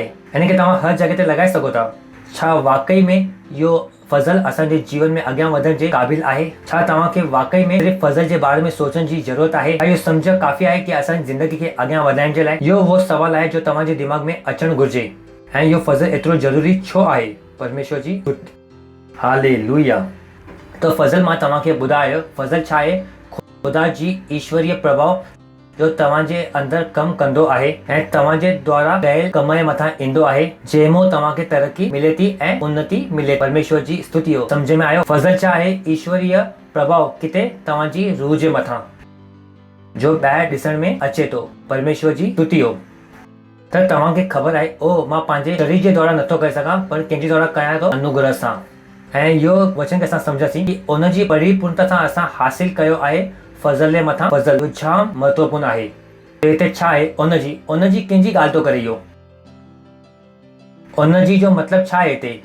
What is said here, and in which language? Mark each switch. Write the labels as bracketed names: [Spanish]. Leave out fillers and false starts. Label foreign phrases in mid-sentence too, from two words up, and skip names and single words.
[Sindhi] हिन खे तव्हां हर जॻह ते लॻाए सघो था। छा वाकई में इहो फज़ल असांजे जीवन में अॻियां वधण जे क़ाबिल आहे? छा तव्हांखे वाकई में सिर्फ़ु फज़ल जे बारे में सोचण जी ज़रूरत आहे? इहो सम्झ काफ़ी आहे कि असांजी ज़िंदगी खे अॻियां वधाइण जे लाइ इहो उहो सवाल आहे जो तव्हांजे दिमाग़ में अचणु घुरिजे। ऐं इहो फज़ल एतिरो ज़रूरी छो आहे? परमेश्वर जी हालेलुया। त फज़ल मां तव्हांखे ॿुधायो फज़ल छा आहे? ख़ुदा जी ईश्वरीय प्रभाव जो तव्हांजे अंदरि कमु कंदो आहे ऐं तव्हांजे द्वारा कयल कम जे मथां ईंदो आहे, जंहिंमां तव्हांखे तरक़ी मिले थी ऐं उन्नति मिले। परमेश्वर जी स्तुति हो। सम्झ में आयो? फज़ल छा आहे? ईश्वरीय प्रभाव किथे तव्हांजी रूह जे मथां जो ॿाहिरि ॾिसण में अचे थो। परमेश्वर जी स्तुति हो। त तव्हांखे ख़बर आहे ओ मां पंहिंजे शरीर जे द्वारा नथो करे सघां, पर कंहिंजे द्वारा कयां थो अनुग्रह सां। ऐं इहो वचन खे असां सम्झासीं कि उनजी परिपूर्णता सां असां हासिल कयो आहे फज़ल जे मथां फज़ल। जाम महत्वपूर्ण आहे। हिते छा आहे? उनजी कंहिंजी ॻाल्हि थो करे इहो? उनजी जो मतिलबु छा आहे हिते?